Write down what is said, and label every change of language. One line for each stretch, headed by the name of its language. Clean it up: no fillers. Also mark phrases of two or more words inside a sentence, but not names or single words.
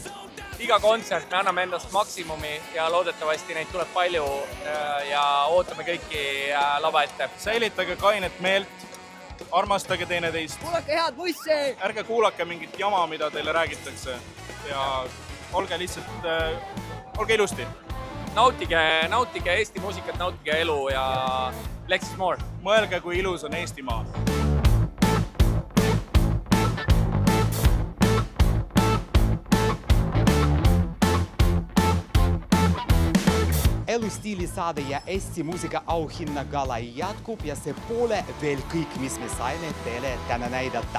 Estonian: Iga kontsert me anname endast maksimumi ja loodetavasti neid tuleb palju ja ootame kõiki lava ette. Säilitage kainet meelt, armastage teineteist. Kuulake head bussi! Ärge kuulake mingit jama, mida teile räägitakse ja olge lihtsalt, olge ilusti. Nautige Eesti muusikat, nautige elu ja
English: less is more.
Estonian: Mõelge, kui ilus on Eestimaa. Elustiilisaade ja Eesti muusika auhinnagala jatkub ja see pole veel kõik, mis me saime teile täna näidata.